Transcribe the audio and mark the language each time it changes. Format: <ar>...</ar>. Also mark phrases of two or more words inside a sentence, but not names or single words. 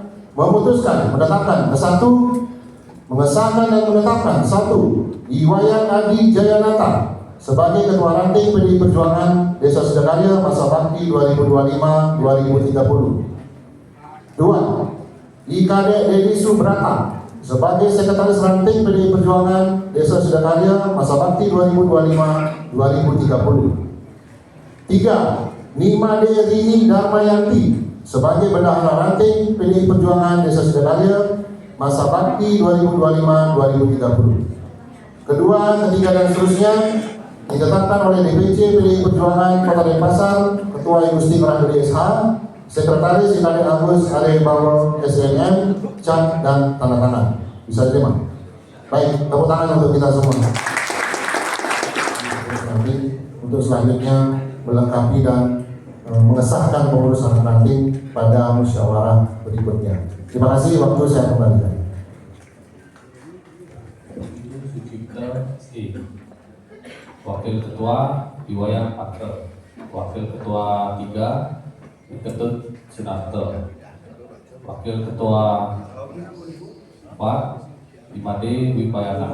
<id>Memutuskan, menetapkan kesatu, mengesahkan dan menetapkan satu, Iwayan Adi Jayanata sebagai Ketua Ranting PDI Perjuangan Desa Sedakarya masa bakti 2025-2030. Dua, IKD Dedi Subrata sebagai Sekretaris Ranting PDI Perjuangan Desa Sedakarya masa bakti 2025-2030. Tiga, Nimade Rini Darmayanti sebagai bendahara ranting PDI Perjuangan Desa Sedakarya masa bakti 2025-2030. Kedua, ketiga dan seterusnya ditetapkan oleh DPC PDI Perjuangan Kota Denpasar, Ketua Industri Kurang DSH, Sekretaris Kali Agus Adewibawa SMM, cap dan tanda tangan. Bisa diterima? Baik, tepuk tangan untuk kita semua. Nanti untuk selanjutnya melengkapi dan mengesahkan pengurusan ranting pada musyawarah berikutnya. Terima kasih, waktu saya kembalikan. Wakil Ketua Iwayan Pater, Wakil Ketua 3 Ketut Sunarto, Wakil Ketua 4 Imade Wipayana.</id>